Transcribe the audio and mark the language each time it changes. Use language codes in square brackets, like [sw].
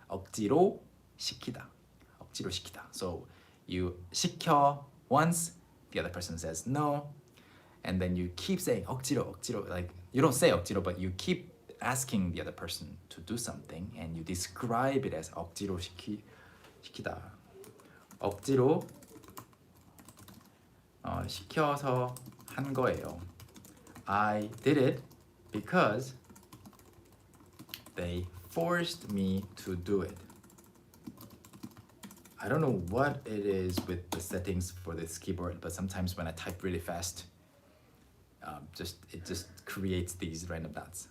[ko] 억지로 시키다. 억지로 시키다. [en] So you 시켜 once, the other person says no, and then you keep saying [ko] 억지로, 억지로. [en] Like you don't say 억지로, but you keep asking the other person to do something, and you describe it as 억지로 시키다. [ko] 억지로 시켜서 한 거예요. [en] I did it because they forced me to do it. I don't know what it is with the settings for this keyboard, but sometimes when I type really fast, it just creates these random dots.